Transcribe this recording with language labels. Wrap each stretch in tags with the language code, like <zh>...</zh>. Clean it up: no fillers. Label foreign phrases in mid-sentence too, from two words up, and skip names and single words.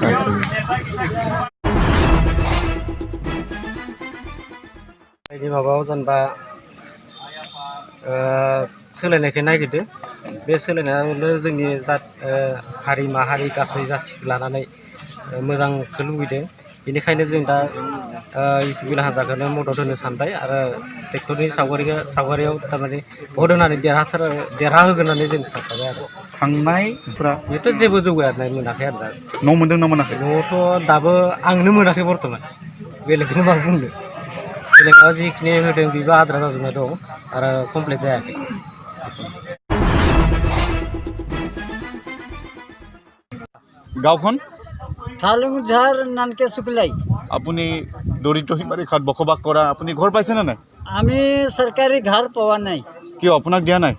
<brx>बायदि माबायाव जेनेबा सोलायनायखौ नागिरदो बे सोलायनायावनो जोंनि हारि माहारि गासै जाथिखौ लानानै मोजांखौ लुबैदों बेनिखायनो जों दा इउपिपिएल हान्जाखौनो मदद होनो सानबाय आरो ट्रेक्टरनि सावगारियाव थारमाने भट होनानै देरहाहोगोन होननानै जों सानखाबाय आरो थांनायफोरा बेथ' जेबो जौगानाय मोनाखै आरो दा न' मोनदों ना मोनाखै? न'आवथ' दाबो आंनो मोनाखै बर्थमान बेलेगखौनो मा बुंनो बेलेगाव जिखिनि होदों बेबो आद्रा जाजोबनाय दं आरो कमप्लिट जायाखै।</brx> <as>গাঁওখন থালুংঝাৰ নানকে শুক্লাই। আপুনি দৰিদ্ৰ সীমাৰেখাত বসবাস কৰা আপুনি ঘৰ পাইছে নে নাই? আমি চৰকাৰী ঘৰ পোৱা নাই। কিয় আপোনাক দিয়া নাই?</as>